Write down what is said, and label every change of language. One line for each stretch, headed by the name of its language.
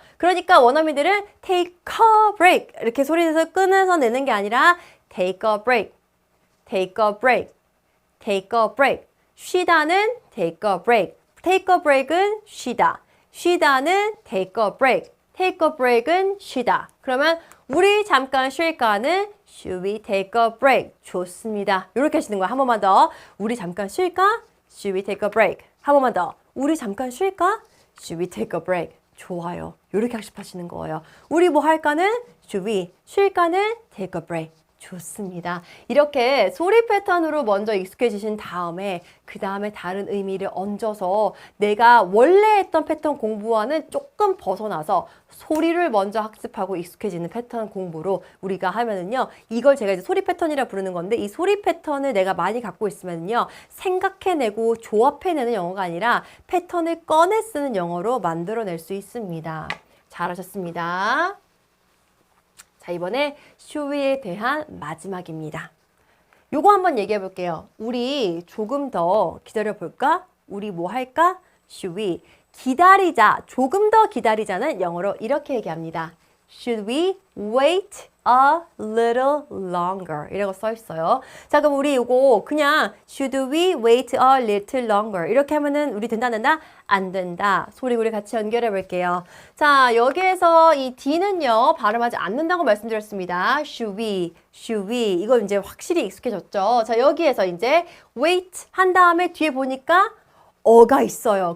Korean: 그러니까 원어민들은
English: take a break
Korean: 이렇게 소리내서 끊어서 내는 게 아니라 take a break. 쉬다는
English: take a break
Korean: 은 쉬다. 쉬다는
English: take a break
Korean: 은 쉬다. 그러면 우리 잠깐 쉴까는
English: should we take a break?
Korean: 좋습니다. 이렇게 하시는 거야. 한 번만 더. 우리 잠깐 쉴까?
English: Should we take a break?
Korean: 한 번만 더. 우리 잠깐 쉴까? Should we take a break? 좋아요. 이렇게 학습하시는 거예요. 우리 뭐 할까는 should we, 쉴까는
English: take a break.
Korean: 좋습니다. 이렇게 소리 패턴으로 먼저 익숙해지신 다음에 그 다음에 다른 의미를 얹어서 내가 원래 했던 패턴 공부와는 조금 벗어나서 소리를 먼저 학습하고 익숙해지는 패턴 공부로 우리가 하면은요. 이걸 제가 이제 소리 패턴이라 부르는 건데 이 소리 패턴을 내가 많이 갖고 있으면요. 생각해내고 조합해내는 영어가 아니라 패턴을 꺼내 쓰는 영어로 만들어낼 수 있습니다. 잘하셨습니다. 자, 이번에 should에 대한 마지막입니다. 요거 한번 얘기해 볼게요. 우리 조금 더 기다려 볼까? 우리 뭐 할까? Should we 기다리자, 조금 더 기다리자는 영어로 이렇게 얘기합니다.
English: Should we wait a little longer?
Korean: 이라고 써 있어요. 자, 그럼 우리 이거 그냥
English: Should we wait a little longer?
Korean: 이렇게 하면은 우리 된다 안 된다? 안 된다. 소리 우리 같이 연결해 볼게요. 자, 여기에서 이 D는요 발음하지 않는다고 말씀드렸습니다. Should we 이거 이제 확실히 익숙해졌죠. 자, 여기에서 이제 wait 한 다음에 뒤에 보니까 어가 있어요.